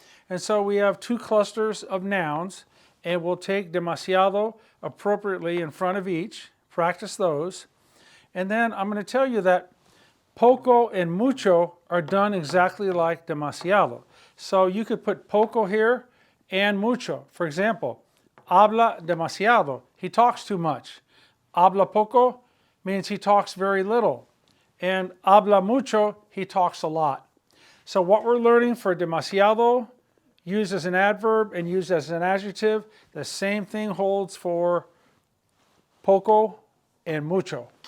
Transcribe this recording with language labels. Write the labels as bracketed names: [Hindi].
[English] And so we have two clusters of nouns, and we'll take demasiado appropriately in front of each, practice those. And then I'm going to tell you that poco and mucho are done exactly like demasiado. So you could put poco here and mucho. For example, [Spanish] habla demasiado. [English] He talks too much. [Spanish] Habla poco [English] means he talks very little. And [Spanish] habla mucho, [English] he talks a lot. So what we're learning for demasiado, used as an adverb and used as an adjective, the same thing holds for poco and mucho.